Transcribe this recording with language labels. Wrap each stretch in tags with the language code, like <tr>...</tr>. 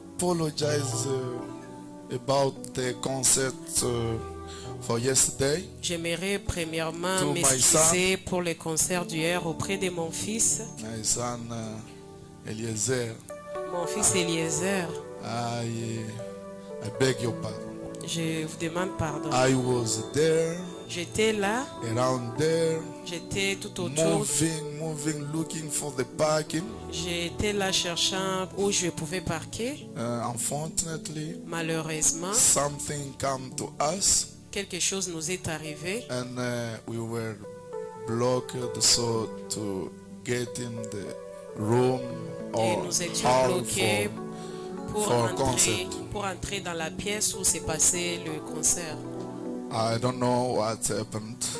<en>to apologize about the concert for yesterday.</en> <fr>J'aimerais premièrement</fr> <en>To my</en> <fr>m'excuser pour le concert d'hier auprès de mon fils,</fr> <en>My son Eliezer.</en> <fr>mon fils Eliezer.</fr> <en>I beg your pardon.</en> <fr>Je vous demande pardon.</fr> <en>I was there,</en> <fr>J'étais là,</fr> <en>around there,</en> <fr>j'étais tout autour.</fr> <en>moving, looking for the parking.</en> <fr>J'étais là cherchant où je pouvais parquer.</fr> <en>Unfortunately,</en> <fr>Malheureusement,</fr> <en>something came to us,</en> <fr>quelque chose nous est arrivé</fr> <en>and we were blocked. So to get in the room</en> <fr>et</fr> <en>or</en> <fr>nous étions</fr> <en>hall</en> <fr>bloqués</fr> <en>for concert.</en> <fr>pour entrer dans la pièce où s'est passé le concert.</fr> <en>I don't know what happened.</en>